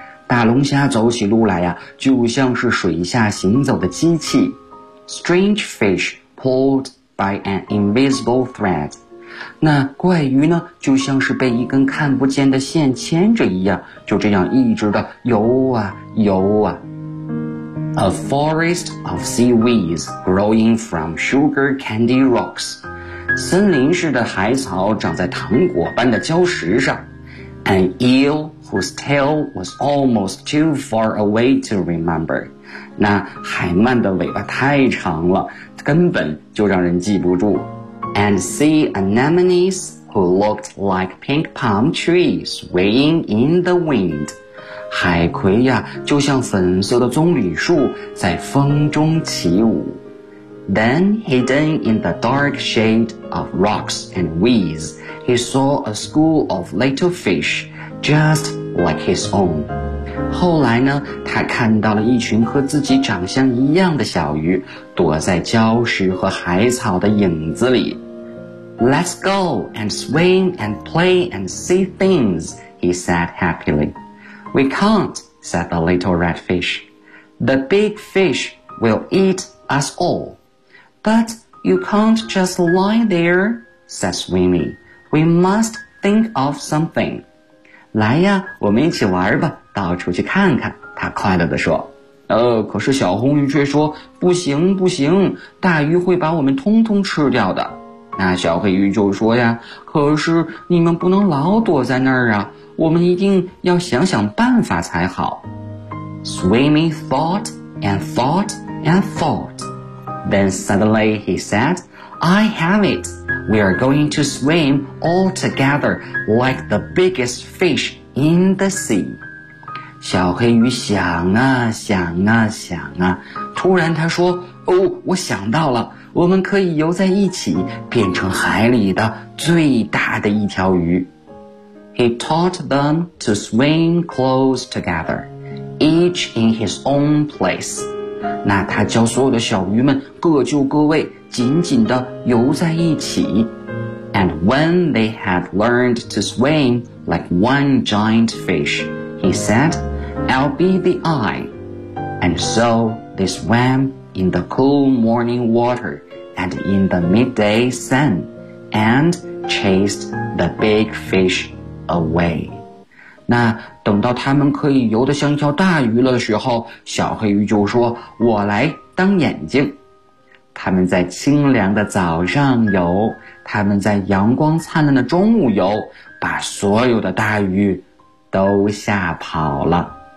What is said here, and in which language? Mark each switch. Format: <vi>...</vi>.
<zh>大龙虾走起路来啊，就像是水下行走的机器。</zh> <en>Strange fish pulled by an invisible thread.</en> <zh>那怪鱼呢，就像是被一根看不见的线牵着一样，就这样一直的游啊游啊。</zh> <en>A forest of seaweeds growing from sugar candy rocks.</en> <zh>森林似的海草长在糖果般的礁石上。</zh> <en>An eel whose tail was almost too far away to remember.</en> <zh>那海鳗的尾巴太长了，根本就让人记不住。</zh> <en>And see anemones who looked like pink palm trees swaying in the wind.</en> <zh>海葵呀，就像粉色的棕榈树在风中起舞。</zh> <en>Then, hidden in the dark shade of rocks and weeds, he saw a school of little fish, just like his own.</en> <zh>后来呢，他看到了一群和自己长相一样的小鱼，躲在礁石和海草的影子里。</zh> <en>Let's go and swim and play and see things, he said happily. We can't, said the little red fish. The big fish will eat us all. But you can't just lie there, said Swimmy. We must think of something.</en> <zh>来呀，我们一起玩吧，到处去看看，他快乐地说。可是小红鱼却说，不行不行，大鱼会把我们通通吃掉的。那小黑鱼就说呀，可是你们不能老躲在那儿啊。我们一定要想想办法才好。</zh> <en>Swimmy thought and thought and thought. Then suddenly he said, I have it. We are going to swim all together like the biggest fish in the sea.</en> <zh>小黑鱼想啊想啊想啊，突然他说，哦，我想到了，我们可以游在一起，变成海里的最大的一条鱼。</zh> <en>He taught them to swim close together, each in his own place.</en> <zh>那他教所有的小鱼们各就各位，紧紧地游在一起。</zh> <en>And when they had learned to swim like one giant fish, he said, I'll be the eye. And so they swam in the cool morning water and in the midday sun and chased the big fish. Away.</en> <zh>那等到他们可以游得像一条大鱼了的时候，小黑鱼就说，我来当眼睛。他们在清凉的早上游，他们在阳光灿烂的中午游，把所有的大鱼都吓跑了。</zh>